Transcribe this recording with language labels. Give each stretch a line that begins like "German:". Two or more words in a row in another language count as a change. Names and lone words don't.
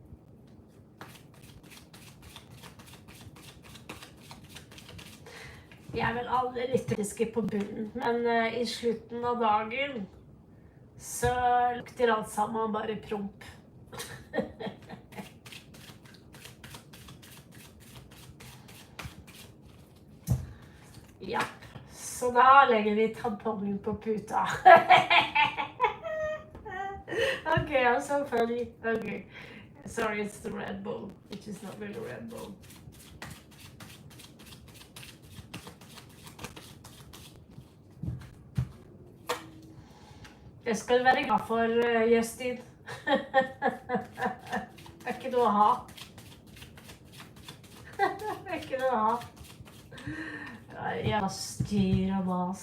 Norwegian: Jeg er vel alle litt kritiske på bunnen, men i slutten av dagen så lukter alt sammen bare promp. Ja, så da legger vi tampongen på puta.
English: Okay, I'm so funny. Okay, sorry, it's the Red Bull, which is not really Red Bull.
Norwegian: Det skal du være glad for, Justin. Det er ikke noe å ha. Det er ikke noe å ha. Ja, styr og mas.